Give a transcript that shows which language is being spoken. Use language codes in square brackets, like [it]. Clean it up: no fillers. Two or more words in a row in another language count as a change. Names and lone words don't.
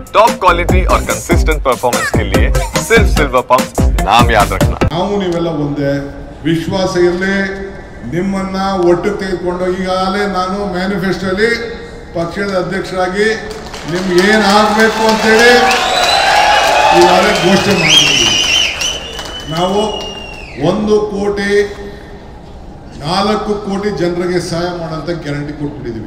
[hi] टॉप क्वालिटी और कंसिस्टेंट परफॉर्मेंस के लिए सिर्फ सिल्वर पंप नाम याद रखना। [kn] ನಾವು ನೀವೆಲ್ಲ ಒಂದೇ ವಿಶ್ವಾಸ ಇರಲಿ ನಿಮ್ಮನ್ನ ಒಟ್ಟು ತೆಗೆದುಕೊಂಡು ಈಗಾಗಲೇ ನಾನು ಮ್ಯಾನಿಫೆಸ್ಟೋಲಿ ಪಕ್ಷದ ಅಧ್ಯಕ್ಷರಾಗಿ ನಿಮ್ಗೆ ಏನು ಆಗಬೇಕು ಅಂತೇಳಿ ಈಗಾಗಲೇ ಘೋಷಣೆ ಮಾಡಿದ್ದೀವಿ. ನಾವು 1 ಕೋಟಿ 4 ಕೋಟಿ ಜನರಿಗೆ ಸಹಾಯ ಮಾಡೋಂಥ ಗ್ಯಾರಂಟಿ ಕೊಟ್ಬಿಟ್ಟಿದ್ದೀವಿ.